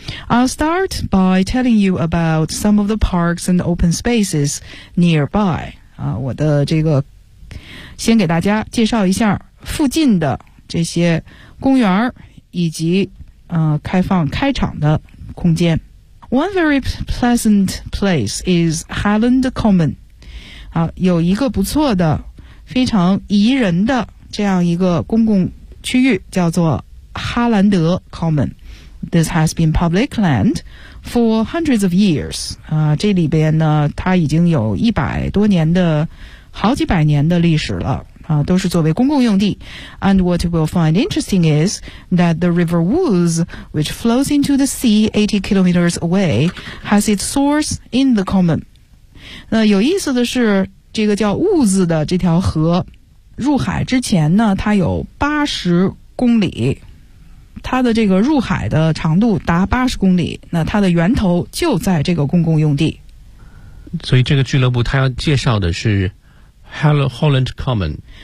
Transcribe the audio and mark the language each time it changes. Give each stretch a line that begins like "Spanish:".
English: I'll start by telling you about some of the parks and open spaces nearby.
Chinese: 我的这个先给大家介绍一下附近的这些公园以及开放开场的空间。
English: One very pleasant place is Highland Common.
Chinese: 有一个不错的非常宜人的这样一个公共区域叫做哈兰德 Common.
English: This has been public land for hundreds of years.
Chinese: 这里边呢，它已经有一百多年的，好几百年的历史了。都是作为公共用地。
English: And what we'll find interesting is that the River Ouse, which flows into the sea 80 kilometers away, has its source in the common.
Chinese: 那有意思的是，这个叫乌兹的这条河，入海之前呢，它有80公里。它的这个入海的长度达80公里，那它的源头就在这个公共用地。所以这个俱乐部它要介绍的是 Holland Common。